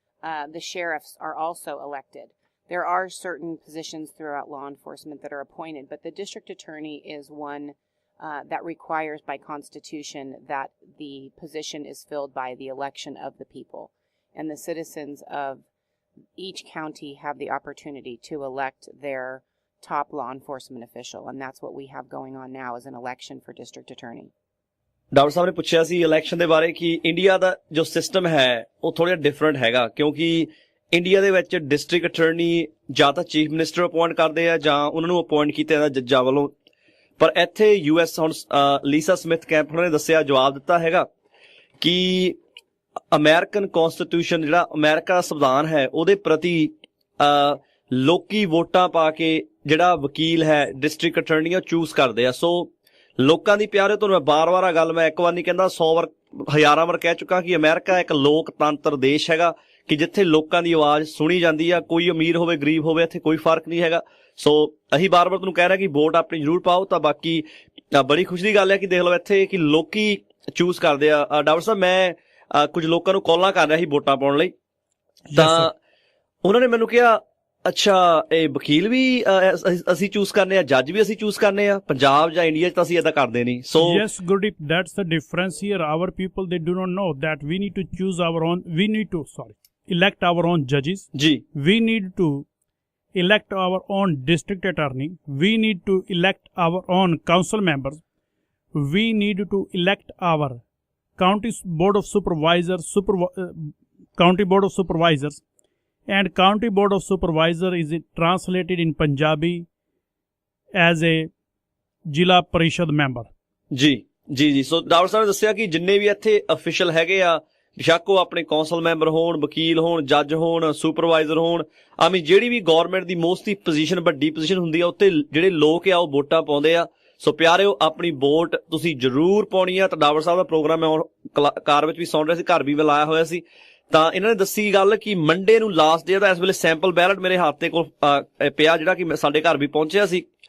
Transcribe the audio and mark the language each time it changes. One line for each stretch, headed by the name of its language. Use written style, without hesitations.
English: The sheriffs are also elected. There are certain positions throughout law enforcement that are appointed, but the district attorney is one that requires by Constitution that the position is filled by the election of the people. And the citizens of each county have the opportunity to elect their top law enforcement official, and that's what we have going on now is an election for district attorney.
Punjabi: Doctor ਸਾਹਿਬ ਨੇ ਪੁੱਛਿਆ ਸੀ election ਦੇ ਬਾਰੇ ਕਿ India ਦਾ ਜੋ system ਹੈ ਉਹ ਥੋੜ੍ਹਾ ਜਿਹਾ ਡਿਫਰੈਂਟ ਹੈਗਾ, ਕਿਉਂਕਿ ਇੰਡੀਆ ਦੇ ਵਿੱਚ ਡਿਸਟ੍ਰਿਕਟ ਅਟਰਨੀ ਜਾਂ ਤਾਂ ਚੀਫ ਮਿਨਿਸਟਰ ਅਪੁਆਇੰਟ ਕਰਦੇ ਆ ਜਾਂ ਉਹਨਾਂ ਨੂੰ ਅਪੁਆਇੰਟ ਕੀਤਾ ਜਾਂਦਾ ਜੱਜਾਂ ਵੱਲੋਂ। ਪਰ ਇੱਥੇ US ਹੁਣ ਲੀਸਾ ਸਮਿਥ ਕੈਂਪ ਉਹਨਾਂ ਨੇ ਦੱਸਿਆ, ਜਵਾਬ ਦਿੱਤਾ ਹੈਗਾ ਕਿ ਅਮਰੀਕਨ ਕੌਂਸਟੀਟਿਊਸ਼ਨ ਜਿਹੜਾ ਅਮਰੀਕਾ ਦਾ ਸੰਵਿਧਾਨ ਹੈ ਉਹਦੇ ਪ੍ਰਤੀ ਲੋਕੀ ਵੋਟਾਂ ਪਾ ਕੇ ਜਿਹੜਾ ਵਕੀਲ ਹੈ ਡਿਸਟ੍ਰਿਕਟ ਅਟਰਨੀ ਉਹ ਚੂਜ਼ ਕਰਦੇ ਆ। ਸੋ ਲੋਕਾਂ ਦੀ ਪਿਆਰੇ, ਤੁਹਾਨੂੰ ਮੈਂ ਬਾਰ-ਬਾਰ ਆ ਗੱਲ ਮੈਂ ਇੱਕ ਵਾਰ ਨਹੀਂ ਕਹਿੰਦਾ 100 ਵਾਰ ਹਜ਼ਾਰਾਂ ਵਾਰ ਕਹਿ ਚੁੱਕਾ ਕਿ ਅਮਰੀਕਾ ਇੱਕ ਲੋਕਤੰਤਰ ਦੇਸ਼ ਹੈਗਾ ਕਿ ਜਿੱਥੇ ਲੋਕਾਂ ਦੀ ਆਵਾਜ਼ ਸੁਣੀ ਜਾਂਦੀ ਆ, ਕੋਈ ਅਮੀਰ ਹੋਵੇ ਗਰੀਬ ਹੋਵੇ ਇੱਥੇ ਕੋਈ ਫਰਕ ਨਹੀਂ ਹੈਗਾ। ਸੋ ਅਸੀਂ ਬਾਰ-ਬਾਰ ਤੁਹਾਨੂੰ ਕਹਿ ਰਹੇ ਕਿ ਵੋਟ ਆਪਣੀ ਜ਼ਰੂਰ ਪਾਓ। ਤਾਂ ਬਾਕੀ ਬੜੀ ਖੁਸ਼ੀ ਦੀ ਗੱਲ ਹੈ ਕਿ ਦੇਖ ਲਓ ਇੱਥੇ ਕਿ ਲੋਕੀ ਚੂਜ਼ ਕਰਦੇ ਆ। ਡਾਕਟਰ ਸਾਹਿਬ ਮੈਂ ਕੁਝ ਲੋਕਾਂ ਨੂੰ ਕਾਲਾਂ ਕਰ ਰਿਹਾ ਸੀ ਵੋਟਾਂ ਪਾਉਣ ਲਈ, ਤਾਂ ਉਹਨਾਂ ਨੇ ਮੈਨੂੰ ਕਿਹਾ ਅੱਛਾ ਇਹ ਵਕੀਲ ਵੀ ਅਸੀਂ ਚੂਜ਼ ਕਰਨੇ ਆ, ਜੱਜ ਵੀ ਅਸੀਂ ਚੂਜ਼ ਕਰਨੇ ਆ, ਪੰਜਾਬ ਜਾਂ ਇੰਡੀਆ 'ਚ ਤਾਂ ਅਸੀਂ ਏਦਾਂ ਕਰਦੇ ਨਹੀਂ। ਸੋ
English: yes Gurdeep, that's the difference here. Our people, they do not know that we need to choose our own, we need to elect our own judges
Punjabi: ਜੀ,
English: we need to elect our own district attorney, we need to elect our own council members, we need to elect our county board of supervisors, county board of supervisors, and county board of supervisor is translated in Punjabi as a Jila Parishad member.
Punjabi: ਜੀ ਜੀ ਜੀ। So doctor ਸਾਹਿਬ ਨੇ ਦੱਸਿਆ ਕਿ ਜਿੰਨੇ ਵੀ ਇੱਥੇ official ਹੈਗੇ ਆ, ਬੇਸ਼ੱਕ ਉਹ ਆਪਣੇ ਕੌਂਸਲ ਮੈਂਬਰ ਹੋਣ, ਵਕੀਲ ਹੋਣ, ਜੱਜ ਹੋਣ, ਸੁਪਰਵਾਈਜ਼ਰ ਹੋਣ, ਜਿਹੜੀ ਵੀ ਗੌਰਮੈਂਟ ਦੀ ਮੋਸਟਲੀ ਪੋਜੀਸ਼ਨ ਵੱਡੀ ਪੋਜੀਸ਼ਨ ਹੁੰਦੀ ਆ ਉੱਥੇ ਜਿਹੜੇ ਲੋਕ ਆ ਉਹ ਵੋਟਾਂ ਪਾਉਂਦੇ ਆ। ਸੋ ਪਿਆਰਿਓ, ਆਪਣੀ ਵੋਟ ਤੁਸੀਂ ਜ਼ਰੂਰ ਪਾਉਣੀ ਆ। ਤਾਂ ਡਾਕਟਰ ਸਾਹਿਬ ਦਾ ਪ੍ਰੋਗਰਾਮ ਮੈਂ ਕਾਰ ਵਿੱਚ ਵੀ ਸੁਣ ਰਿਹਾ ਸੀ, ਘਰ ਵੀ ਮੈਂ ਲਾਇਆ ਹੋਇਆ ਸੀ, ਤਾਂ ਇਹਨਾਂ ਨੇ ਦੱਸੀ ਗੱਲ ਕਿ ਮੰਡੇ ਨੂੰ ਲਾਸਟ ਡੇ ਦਾ ਇਸ ਵੇਲੇ ਸੈਂਪਲ ਬੈਲਟ ਮੇਰੇ ਹੱਥ ਦੇ ਕੋਲ ਪਿਆ ਜਿਹੜਾ ਕਿ ਸਾਡੇ ਘਰ ਵੀ ਪਹੁੰਚਿਆ ਸੀ।